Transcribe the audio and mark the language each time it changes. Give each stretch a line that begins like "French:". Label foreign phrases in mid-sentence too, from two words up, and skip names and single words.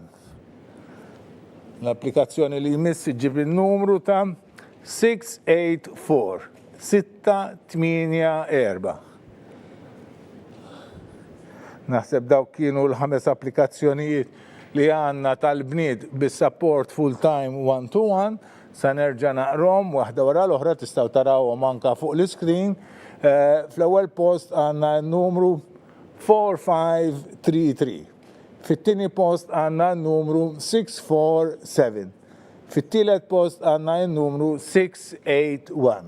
Maltese: L-applikazzjoni li jmiss ġib il-numru ta' 684. Naħseb dawk kienu l-5 applikazzjonijiet li għandna tal-bniet bis-
English: support full-time 1-to-1.
Maltese: Sa nerġa' naqrom waħda wara l-oħra tistgħu tarawhom anke fuq l-iskrin. Fl-ewwel post għandna n-numru 4533. Fit-tieni post għandna n-numru 647. Fit-tielet post għandna n-numru 681.